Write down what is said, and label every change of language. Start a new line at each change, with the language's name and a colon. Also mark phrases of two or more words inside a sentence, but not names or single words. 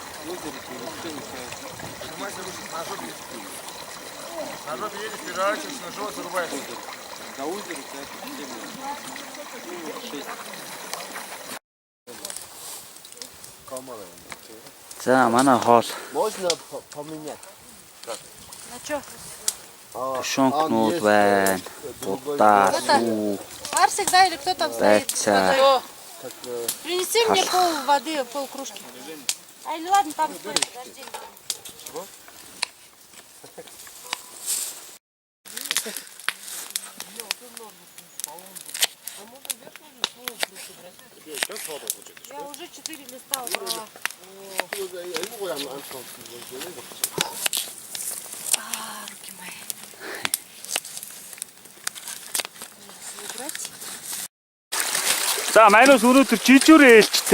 Russian: На жопе едешь, переворачиваешься на живот. Что зарубаешь? До озера 5.
Mongolian: За манай хоол
Russian: Можно поменять? На что?
Mongolian: тушонкнууд байна. Будаа, сүү, Арсик,
Russian: да, или кто там стоит?
Mongolian: байцаа.
Russian: Принеси мне пол воды, пол кружки. Ай, ну ладно, там стой, подожди. Я уже 4 листа убрала. Руки мои. Убрать.
Mongolian: За манайс өнөөдөр жижүүр ээлжтэй.